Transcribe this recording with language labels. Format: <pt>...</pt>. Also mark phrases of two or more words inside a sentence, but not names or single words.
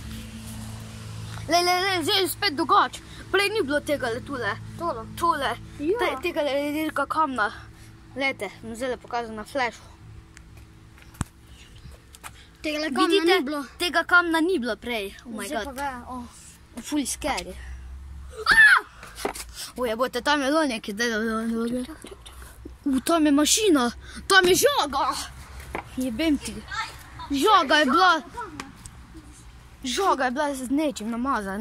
<sl>Lej, zdaj je spet drugače. Prej ni bilo tega tule. Tole. Tega dirka kamna. Lejte, bom zdaj pokazal na flashu. Tega kamna ni bilo. Tega kamna ni bilo prej.</sl> <en>Oh my god.</en> <sl>Zdaj pa ve, Ful scary. Ujebote, tam je bilo nekaj. Tam je mašina. Tam je žaga. Jebem ti. Žaga je bila z nečim namazan.</sl>